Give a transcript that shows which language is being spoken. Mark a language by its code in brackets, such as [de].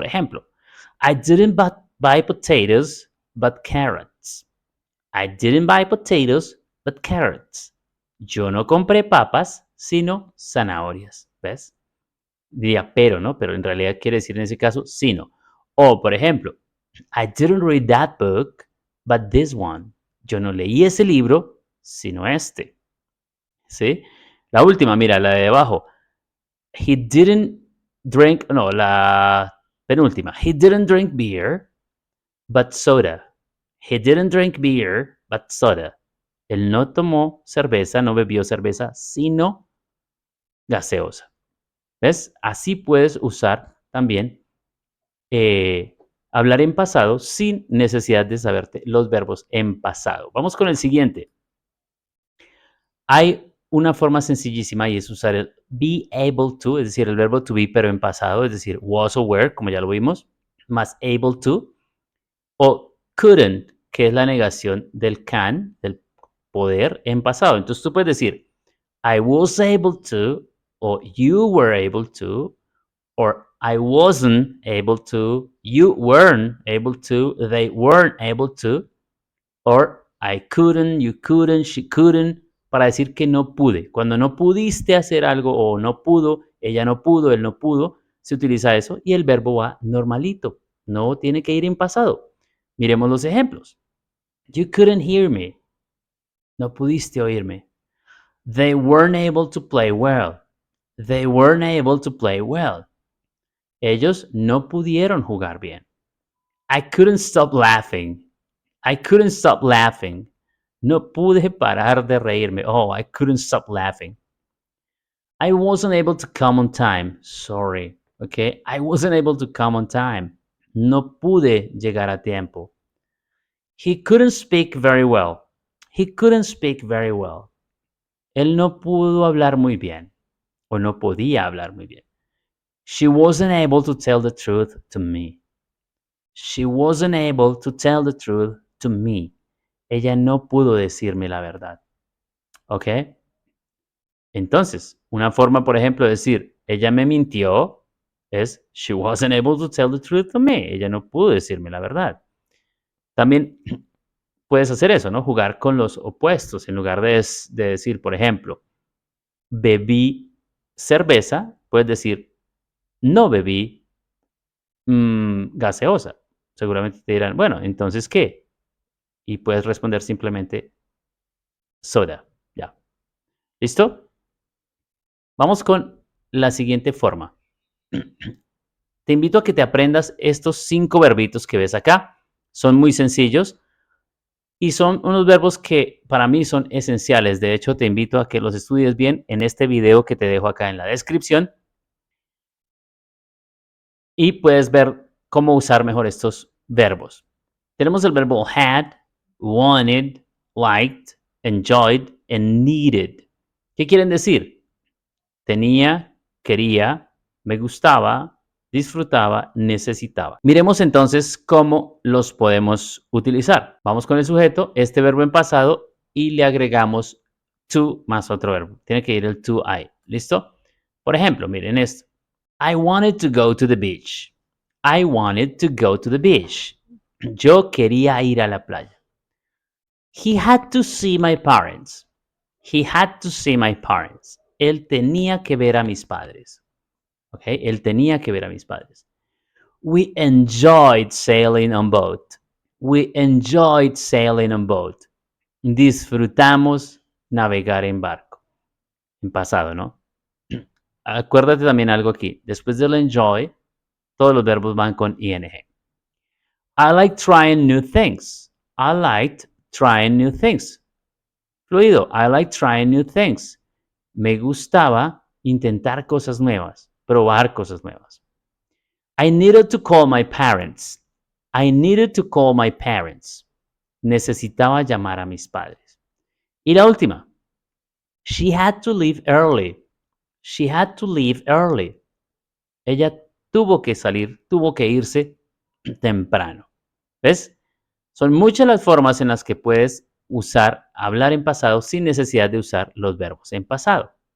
[es] Por ejemplo, [en] I didn't buy potatoes, but carrots. I didn't buy potatoes, but carrots. [es] Yo no compré papas, sino zanahorias. ¿Ves? Diría pero, ¿no? Pero en realidad quiere decir en ese caso sino. O, por ejemplo, [en] I didn't read that book, but this one. [es] Yo no leí ese libro, sino este. ¿Sí? La última, mira, la de abajo. [en] He didn't drink, [es] no, la penúltima. [en] He didn't drink beer, but soda. He didn't drink beer, but soda. [es] Él no tomó cerveza, no bebió cerveza, sino gaseosa. ¿Ves? Así puedes usar también hablar en pasado sin necesidad de saberte los verbos en pasado. Vamos con el siguiente. Hay una forma sencillísima y es usar el be able to, es decir, el verbo to be, pero en pasado, es decir, was o were, como ya lo vimos, más able to, o couldn't, que es la negación del can, del poder en pasado. Entonces tú puedes decir, [en] I was able to, o you were able to, or I wasn't able to, you weren't able to, they weren't able to, or I couldn't, you couldn't, she couldn't, [es] para decir que no pude. Cuando no pudiste hacer algo o no pudo, ella no pudo, él no pudo, se utiliza eso y el verbo va normalito. No tiene que ir en pasado. Miremos los ejemplos. [en] You couldn't hear me. [es] No pudiste oírme. [en] They weren't able to play well. They weren't able to play well. [es] Ellos no pudieron jugar bien. [en] I couldn't stop laughing. I couldn't stop laughing. [es] No pude parar de reírme. [en] Oh, I couldn't stop laughing. I wasn't able to come on time. Sorry. Okay. I wasn't able to come on time. [es] No pude llegar a tiempo. [en] He couldn't speak very well. He couldn't speak very well. [es] Él no pudo hablar muy bien. O no podía hablar muy bien. [en] She wasn't able to tell the truth to me. She wasn't able to tell the truth to me. [es] Ella no pudo decirme la verdad. ¿Ok? Entonces, una forma, por ejemplo, de decir, ella me mintió, es, [en] she wasn't able to tell the truth to me. [es] Ella no pudo decirme la verdad. También puedes hacer eso, ¿no? Jugar con los opuestos. En lugar de decir, por ejemplo, bebí cerveza, puedes decir, no bebí gaseosa. Seguramente te dirán, bueno, entonces, ¿qué? Y puedes responder simplemente soda. Ya. ¿Listo? Vamos con la siguiente forma. Te invito a que te aprendas estos 5 verbitos que ves acá. Son muy sencillos y son unos verbos que para mí son esenciales. De hecho, te invito a que los estudies bien en este video que te dejo acá en la descripción y puedes ver cómo usar mejor estos verbos. Tenemos el verbo [en] had, wanted, liked, enjoyed and needed. [es] ¿Qué quieren decir? Tenía, quería, me gustaba, disfrutaba, necesitaba. Miremos entonces cómo los podemos utilizar. Vamos con el sujeto, este verbo en pasado, y le agregamos to más otro verbo. Tiene que ir el to I. ¿Listo? Por ejemplo, miren esto. [en] I wanted to go to the beach. I wanted to go to the beach. [es] Yo quería ir a la playa. [en] He had to see my parents. He had to see my parents. [es] Él tenía que ver a mis padres. ¿Ok? Él tenía que ver a mis padres. [en] We enjoyed sailing on boat. We enjoyed sailing on boat. [es] Disfrutamos navegar en barco. En pasado, ¿no? Acuérdate también algo aquí. Después del enjoy, todos los verbos van con ing. [en] I like trying new things. I liked trying new things. Fluido. I like trying new things. [es] Me gustaba intentar cosas nuevas, probar cosas nuevas. [en] I needed to call my parents. I needed to call my parents. [es] Necesitaba llamar a mis padres. Y la última. [en] She had to leave early. She had to leave early. [es] Ella tuvo que salir, tuvo que irse temprano. ¿Ves? Son muchas las formas en las que puedes usar hablar en pasado sin necesidad de usar los verbos en pasado.